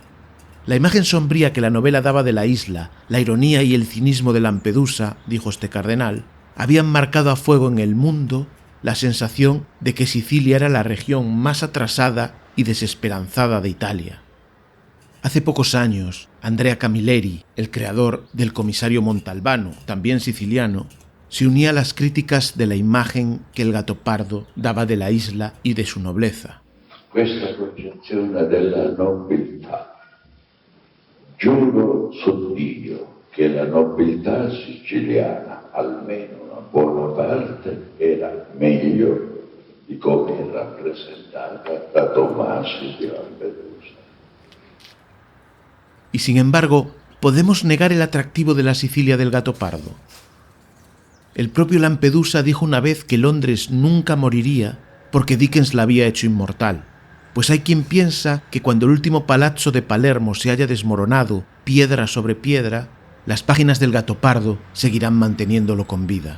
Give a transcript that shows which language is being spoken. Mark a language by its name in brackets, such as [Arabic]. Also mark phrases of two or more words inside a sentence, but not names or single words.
[Spanish] La imagen sombría que la novela daba de la isla, la ironía y el cinismo de Lampedusa, dijo este cardenal, habían marcado a fuego en el mundo la sensación de que Sicilia era la región más atrasada y desesperanzada de Italia. Hace pocos años, Andrea Camilleri, el creador del Comisario Montalbano, también siciliano, se unía a las críticas de la imagen que el Gato Pardo daba de la isla y de su nobleza. [Italian] Questa concezione della nobiltà. Giuro su Dio che la nobiltà siciliana, almeno una buona parte, era meglio di come è rappresentata da Tomasi di Lampedusa. [Spanish] Y sin embargo, ¿podemos negar el atractivo de la Sicilia del Gato Pardo? El propio Lampedusa dijo una vez que Londres nunca moriría porque Dickens la había hecho inmortal. Pues hay quien piensa que cuando el último palazzo de Palermo se haya desmoronado piedra sobre piedra, las páginas del Gato Pardo seguirán manteniéndolo con vida.